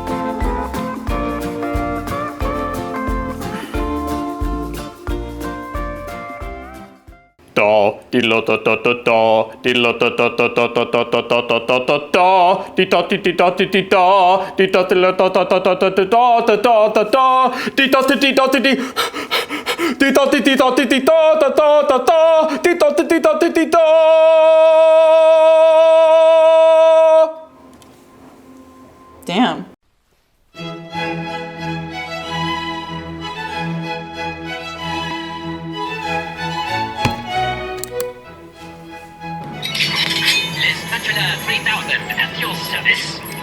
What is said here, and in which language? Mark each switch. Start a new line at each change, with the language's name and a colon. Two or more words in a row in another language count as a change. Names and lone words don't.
English: Da diddle da da da da diddle da da da da da da da da da da da da di da di da di da di da di da da da da da da da da da da da di da di da di di da di da di da da da da da di da di da di da. Damn. Spatula 3000 at your service.